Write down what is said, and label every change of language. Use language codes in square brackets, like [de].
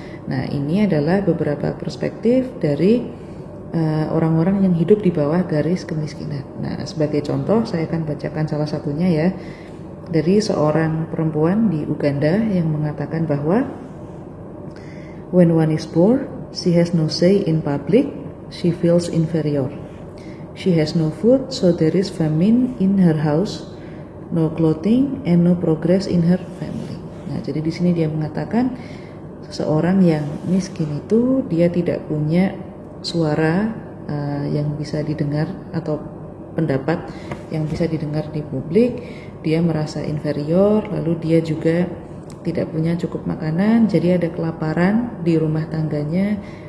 [id] Nah, ini adalah beberapa perspektif dari orang-orang yang hidup di bawah garis kemiskinan. Nah, sebagai contoh saya akan bacakan salah satunya ya, dari seorang perempuan di Uganda yang mengatakan bahwa [en] when one is poor, she has no say in public, she feels inferior. She has no food, so there is famine in her house, no clothing, and no progress in her family. [id] Nah, jadi di sini dia mengatakan seseorang yang miskin itu dia tidak punya suara yang bisa didengar atau pendapat yang bisa didengar di publik. Dia merasa inferior, lalu dia juga tidak punya cukup makanan, jadi ada kelaparan di rumah tangganya.